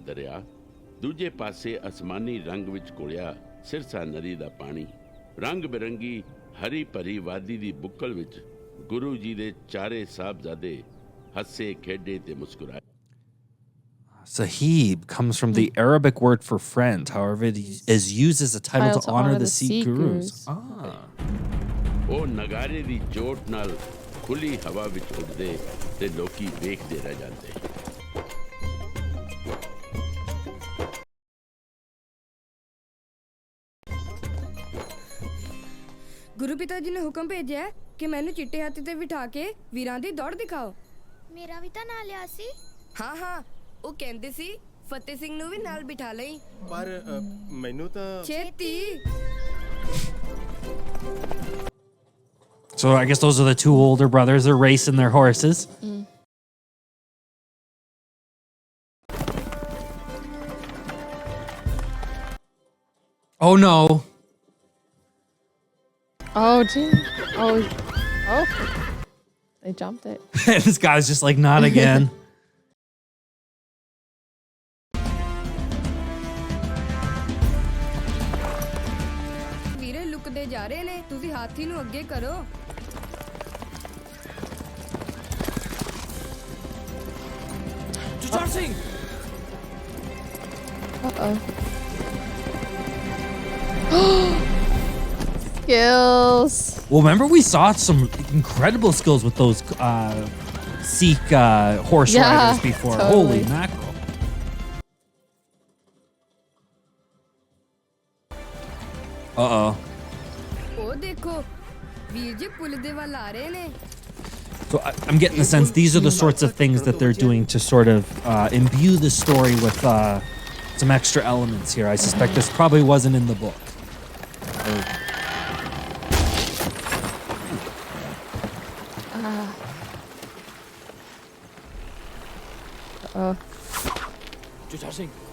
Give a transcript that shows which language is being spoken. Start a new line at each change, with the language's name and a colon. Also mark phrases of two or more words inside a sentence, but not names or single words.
Punjabi: ਦਰਿਆ, ਦੂਜੇ ਪਾਸੇ ਅਸਮਾਨੀ ਰੰਗ ਵਿੱਚ ਘੁਲਿਆ ਸਿਰਸਾ ਨਦੀ ਦਾ ਪਾਣੀ, ਰੰਗ ਬਿਰੰਗੀ ਹਰੀ ਭਰੀ ਵਾਦੀ ਦੀ ਬੁੱਕਲ ਵਿੱਚ ਗੁਰੂ ਜੀ ਦੇ ਚਾਰੇ ਸਾਹਿਬਜ਼ਾਦੇ ਹੱਸੇ ਖੇਡੇ ਤੇ ਮੁਸਕਰਾਏ।
English: Sahib comes from the Arabic word for friend. However, it is used as a title to honor the Sikh gurus.
Punjabi: ਉਹ ਨਗਾਰੇ ਦੀ ਚੋਟ ਨਾਲ ਖੁੱਲੀ ਹਵਾ ਵਿੱਚ ਉੱਡਦੇ ਤੇ ਲੋਕੀ ਵੇਖਦੇ ਰਹਿ ਜਾਂਦੇ। ਗੁਰੂ ਪਿਤਾ ਜੀ ਨੇ ਹੁਕਮ ਭੇਜਿਆ ਕਿ ਮੈਨੂੰ ਚਿੱਟੇ ਹਾਥੀ ਤੇ ਬਿਠਾ ਕੇ ਵੀਰਾਂ ਦੀ ਦੌੜ ਦਿਖਾਓ। ਮੇਰਾ ਵੀ ਤਾਂ ਨਾਲ ਲਿਆ ਸੀ। ਹਾਂ ਉਹ ਕਹਿੰਦੇ ਸੀ ਫਤਿਹ ਸਿੰਘ ਨੂੰ ਵੀ ਨਾਲ ਬਿਠਾ ਲਈ, ਪਰ ਮੈਨੂੰ ਤਾਂ ਛੇਤੀ
English: So I guess those are the two older brothers. They're racing their horses. Oh no. Oh, gee. Oh. They jumped it. This guy's just like, not again.
Punjabi: ਵੀਰੇ ਲੁਕਦੇ ਜਾ ਰਹੇ ਨੇ ਤੁਸੀਂ ਹਾਥੀ ਨੂੰ ਅੱਗੇ ਕਰੋ
English: Jujhar Singh! Skills. Well, remember we saw some incredible skills with those Sikh horse Yeah, riders before. totally. Holy mackerel. Uh-oh.
Punjabi: ਉਹ ਦੇਖੋ ਵੀਰ ਜੀ ਪੁਲ ਦੇ ਵੱਲ ਆ ਰਹੇ ਨੇ
English: So I'm getting the sense these are the sorts of things that they're doing to sort of imbue the story with some extra elements here. I suspect this probably wasn't in the book. Jujhar Singh!